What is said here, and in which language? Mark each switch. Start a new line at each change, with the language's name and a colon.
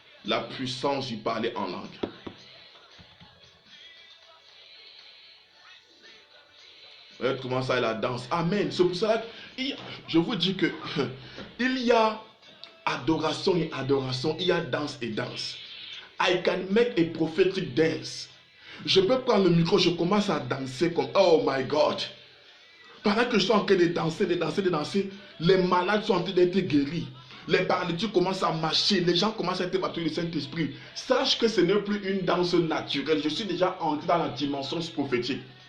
French: La puissance du parler en langue. Regardez comment ça est la danse. Amen. C'est pour ça que je vous dis que il y a adoration et adoration. Il y a danse et danse.
English: I can make a prophetic dance.
French: Je peux prendre le micro, je commence à danser comme
English: oh my God.
French: Pendant que je suis en train de danser, les malades sont en train d'être guéris. Les paralytiques commencent à marcher, les gens commencent à être baptisés du Saint-Esprit. Sache que ce n'est plus une danse naturelle. Je suis déjà entré dans la dimension prophétique.